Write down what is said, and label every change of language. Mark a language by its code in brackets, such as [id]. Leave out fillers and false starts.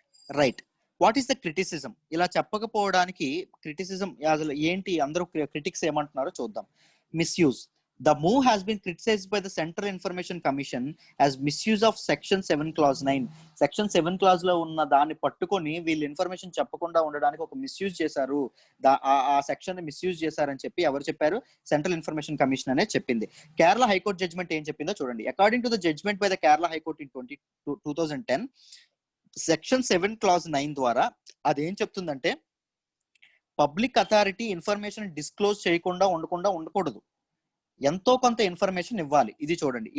[en] Right. What is the criticism? [te] ఇలా చెప్పకపోవడానికి criticism అసలు ఏంటి, అందరూ క్రిటిక్స్ ఏమంటున్నారో చూద్దాం. [en] Misuse. The move has been criticized by the Central Information Commission as misuse of Section 7 Clause 9. [te] Section 7 Clause లో ఉన్న దాన్ని పట్టుకొని వీళ్ళు ఇన్ఫర్మేషన్ చెప్పకుండా ఉండడానికి ఒక మిస్యూజ్ చేశారు, ఆ సెక్షన్ ని మిస్యూజ్ చేశారని ఎవరు చెప్పారు? సెంట్రల్ ఇన్ఫర్మేషన్ కమిషన్ అనే చెప్పింది. కేరళ హైకోర్టు జడ్జ్మెంట్ ఏం చెప్పిందో చూడండి. [en] according to the judgment by the Kerala high court in 2010, [te] section 7 clause 9 ద్వారా అదేం చెప్తుందంటే పబ్లిక్ అథారిటీ ఇన్ఫర్మేషన్ డిస్క్లోజ్ చేయకుండా ఉండకూడదు, ఎంతో కొంత ఇన్ఫర్మేషన్ ఇవ్వాలి. ఇది చూడండి.